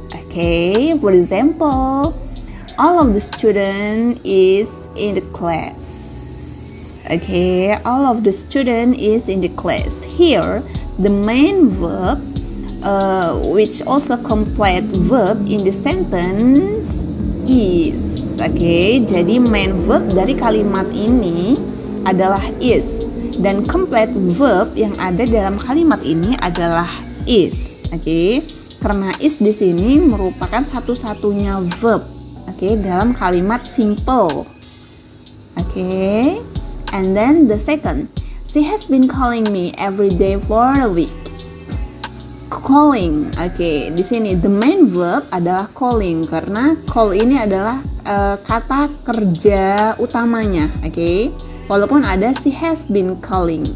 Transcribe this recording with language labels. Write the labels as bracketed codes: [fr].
[en] Okay, for example, all of the student is in the class. Okay, all of the student is in the class. Here, the main verb, which also complete verb in the sentence is. [id] Okay, jadi main verb dari kalimat ini adalah is, dan complete verb yang ada dalam kalimat ini adalah is. Okay, karena is di sini merupakan satu-satunya verb. Okay, dalam kalimat simple. [en] Okay, and then the second, she has been calling me every day for a week. Calling. [id] Okay, di sini the main verb adalah calling, karena call ini adalah kata kerja utamanya. Okay, walaupun ada [en] she has been calling.